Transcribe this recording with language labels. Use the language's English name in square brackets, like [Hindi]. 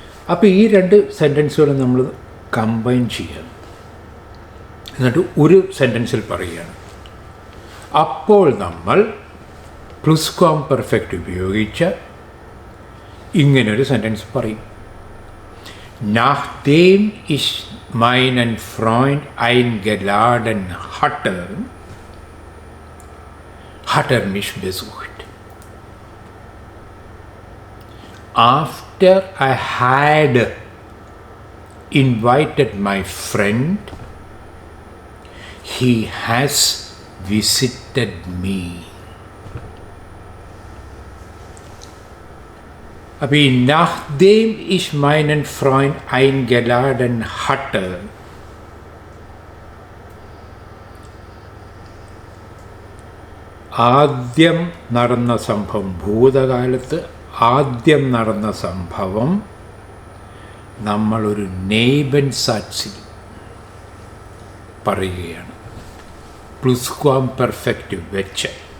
[Malayalam] അപ്പോൾ ഈ രണ്ട് സെൻറ്റൻസുകളും നമ്മൾ കമ്പൈൻ ചെയ്യുകയാണ്. എന്നിട്ട് ഒരു സെൻറ്റൻസിൽ പറയുകയാണ്. അപ്പോൾ നമ്മൾ പ്ലുസ്ക്വാംപെർഫെക്റ്റ് ഉപയോഗിച്ച് ഇങ്ങനൊരു സെൻറ്റൻസ് പറയും. [German] Nachdem ich meinen Freund eingeladen hatte, hat mich besucht. [English] After I had invited my friend, he has visited me. [German] Aber nachdem ich meinen Freund eingeladen hatte, [Malayalam] ആദ്യം നടന്ന സംഭവം, ഭൂതകാലത്ത് ആദ്യം നടന്ന സംഭവം നമ്മളൊരു നെയ്ബൻ സാറ്റ്സിൽ പറയുകയാണ്, പ്ലുസ്ക്വാംപെർഫെക്റ്റ് വെച്ച്.